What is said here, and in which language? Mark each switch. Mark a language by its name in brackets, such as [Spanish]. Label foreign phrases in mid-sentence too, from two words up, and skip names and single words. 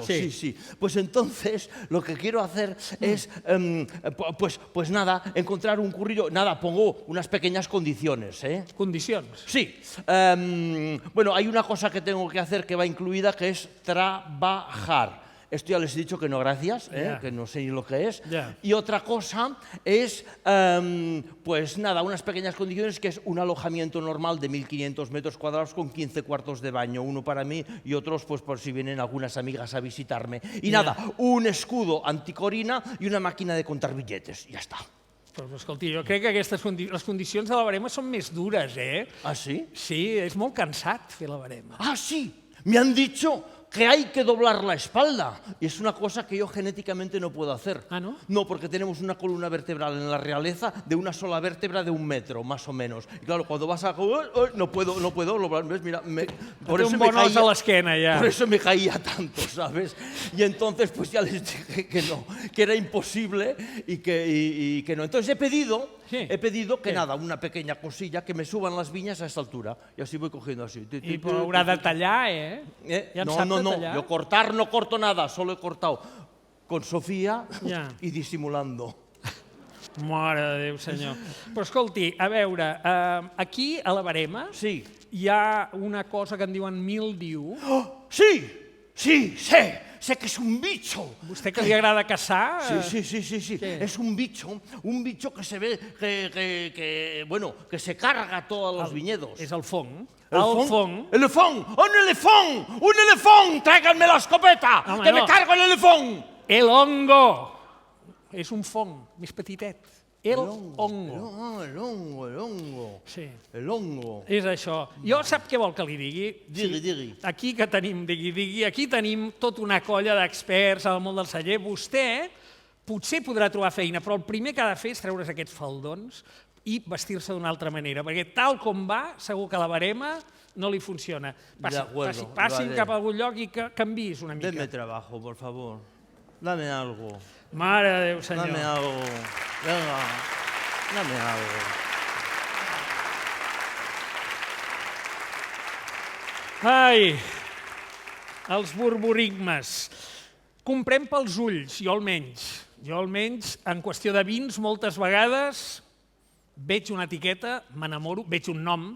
[Spanish] Sí. sí, sí. Pues entonces lo que quiero hacer es, pues nada, encontrar un currillo. Nada, pongo unas pequeñas condiciones, ¿eh? [Catalan] Condicions. [Spanish] Sí. Bueno, hay una cosa que tengo que hacer que va incluida, que es trabajar. Esto ya les he dicho que no, gracias, Ya. que no sé ni lo que es. Ya. Y otra cosa es, pues nada, unas pequeñas condiciones, que es un alojamiento normal de 1.500 metros cuadrados con 15 cuartos de baño, uno para mí y otros pues por si vienen algunas amigas a visitarme. Y Ya. nada, un escudo anticorina y una máquina de contar billetes. Ya está. [Catalan] Però, escolti, jo crec que les condicions de la Verema són més dures, eh? [Spanish] ¿Ah, sí? [Catalan] Sí, és molt cansat fer la Verema. [Spanish] Ah, sí, me han dicho que hay que doblar la espalda. Y es una cosa que yo genéticamente no puedo hacer. Ah, ¿no? No, porque tenemos una columna vertebral en la realeza de una sola vértebra de 1 metro, más o menos. Y claro, cuando vas a... no puedo doblar, ¿ves? Mira, por [Catalan] Té [Spanish] eso [Catalan] un [Spanish] me [Catalan] bon os [Spanish] caía... [Catalan] a l'esquena, ja. [Spanish] Por eso me caía tanto, ¿sabes? Y entonces pues ya les dije que no, que era imposible y que no. Entonces he pedido que nada, una pequeña cosilla, que me suban las viñas a esta altura. Y así voy cogiendo así. [Catalan] I però haurà de tallar, eh? Ja en sap de [Spanish] No, [Catalan] tallar. [Spanish] yo cortar no corto nada, solo he cortado con Sofía [Catalan] Ja. [Spanish] y disimulando. [Catalan] Mare de Déu, senyor. Però escolti, a veure, aquí a la Verema Sí. hi ha una cosa que en diuen mildiu. [Spanish] Sí, sé que es un bicho. [Catalan] Vostè que li agrada caçar? [Spanish] Sí. ¿Qué? Es un bicho que se ve bueno, que se carga todos los viñedos. [Catalan] És el fong. [Spanish] ¿El [Catalan] fong. [Spanish] fong? ¡Un elefón! ¡Tráiganme la escopeta! [Catalan] Home, [Spanish] ¡Que [Catalan] no. [Spanish] me cargo el elefón! El hongo. [Catalan] És un fong, més petitet. [Spanish] El hongo. El hongo. Sí. El hongo. [Catalan] És això. Jo sap què vol que li digui? Digui. Aquí que tenim, digui, aquí tenim tota una colla d'experts al món del celler. Vostè potser podrà trobar feina, però el primer que ha de fer és treure's aquests faldons i vestir-se d'una altra manera, perquè tal com va, segur que la Verema no li funciona. Passin cap a algun lloc i que canviïs una mica. [Spanish] Deme trabajo, por favor. Dame algo. [Catalan] Mare de Déu, senyor. [Spanish] Dame algo. Venga, dame algo. [Catalan] Ai, els borborigmes. Comprem pels ulls, jo almenys. Jo almenys, en qüestió de vins, moltes vegades veig una etiqueta, m'enamoro, veig un nom.